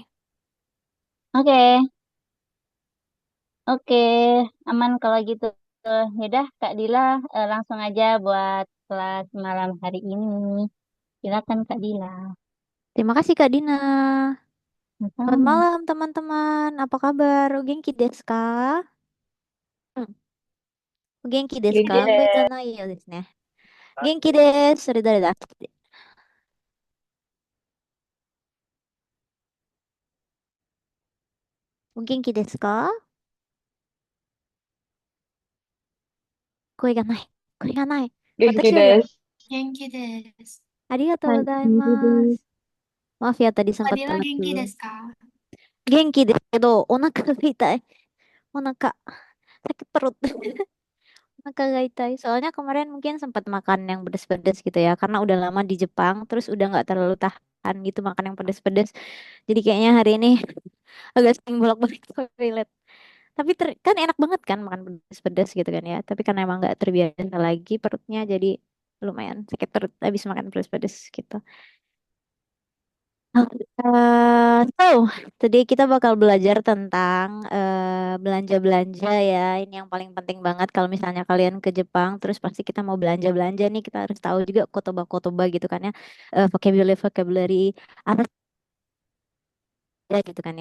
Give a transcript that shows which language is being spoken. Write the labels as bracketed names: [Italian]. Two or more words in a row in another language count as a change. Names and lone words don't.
[Indonesian] Oke, oke, aman kalau gitu. Yaudah, Kak Dila, langsung aja buat kelas malam hari ini. Silakan Kak Dila. Terima kasih Kak Dina. Selamat Sama-sama. malam teman-teman. Apa kabar? [Japanese] お元気ですか? Hmm. お元気です元気でか？ じゃないようですね。元気です。それ誰だ？お元気ですか？声がない。声がない。元気私よりは、です。元気です。ありがとうはい、ござい元気です。 [Indonesian] ます。Maaf ya tadi sempat telat dulu. [Japanese] 元気ですけど、お腹が痛い. Onaka, [Indonesian] sakit perut. [Japanese] お腹が痛い. [Indonesian] Soalnya kemarin mungkin sempat makan yang pedes-pedes gitu ya. Karena udah lama di Jepang, terus udah nggak terlalu tahan gitu makan yang pedes-pedes. Jadi kayaknya hari ini agak sering bolak-balik toilet. Tapi kan enak banget kan makan pedes-pedes gitu kan ya. Tapi karena emang nggak terbiasa lagi perutnya jadi lumayan sakit perut habis makan pedes-pedes gitu. [English] So, today [Indonesian] kita bakal belajar tentang belanja-belanja ya. Ini yang paling penting banget kalau misalnya kalian ke Jepang, terus pasti kita mau belanja-belanja nih, kita harus tahu juga kotoba-kotoba gitu kan ya. Vocabulary-vocabulary apa ya gitu kan ya.